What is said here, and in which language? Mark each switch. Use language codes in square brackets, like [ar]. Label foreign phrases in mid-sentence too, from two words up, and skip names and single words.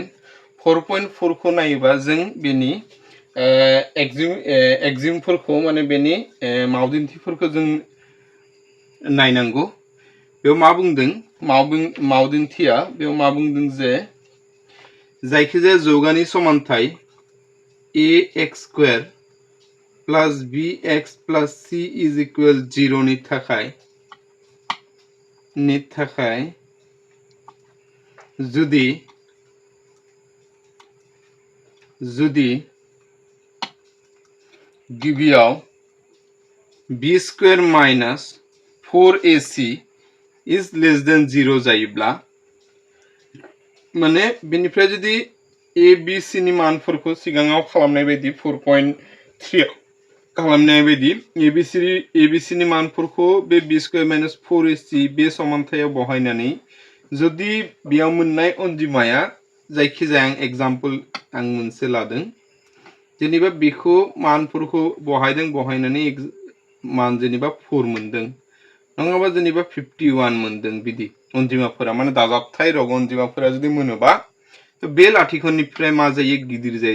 [brx] 4.4 खौ नायोबा जों बेनि एग्जिमफोरखौ माने बेनि मावदिन्थिफोरखौ जों नायनांगौ। बेयाव मा बुंदों मावदिन्थिया बेयाव मा बुंदों जे जायखिजाया जौगानि समानथाय [en] ax² plus bx plus c is equal 0 [brx] नि थाखाय जुदि गिबियाव [en] b² minus 4ac is less than 0 [brx] जायोब्ला माने बेनिफ्राय जुदि a b c नि मानफोरखौ सिगाङाव खालामनाय बायदि 4.3 खालामनाय बायदि a b c नि मानफोरखौ बे [en] b² minus 4ac [brx] बे समानथायाव बहायनानै जुदि बेयाव मोननाय अनजिमाया जायखिजाया एग्जाम्पल आं मोनसे लादों जेनेबा बेखौ मानफोरखौ बहायनानै मान जेनेबा 4 मोनदों नङाबा जेनेबा 51 मोनदों बिदि अनजिमाफोरा माने दाजाबथाय रग अनजिमाफोरा जुदि मोनोबा तो बे लाथिख'निफ्राय मा जायो गिदिर जायो।